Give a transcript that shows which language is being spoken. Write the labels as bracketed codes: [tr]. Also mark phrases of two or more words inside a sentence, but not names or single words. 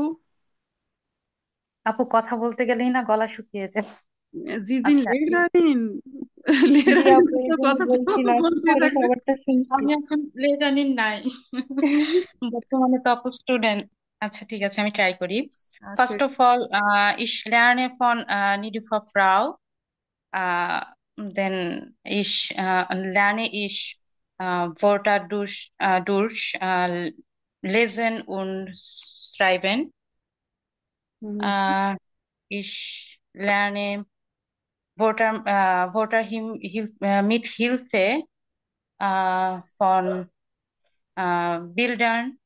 [bn] আপু কথা বলতে গেলেই না গলা শুকিয়ে যায়। জি জি আচ্ছা লেরানিন জি লেরানিন আপু, এই তো জন্য কথা বলছিলাম বলতে পরে থাকবে। সবারটা শুনছি। আমি এখন লেটানিন নাই, বর্তমানে [en] top student. [bn] আচ্ছা ঠিক আছে, আমি ট্রাই করি। ওকে। [en] first of all, [de] ich lerne von Niloufer Frau. Äh, Dann lerne ich Wörter durch Lesen und Schreiben. Äh, Ich lerne Wörter mit Hilfe von Bildern.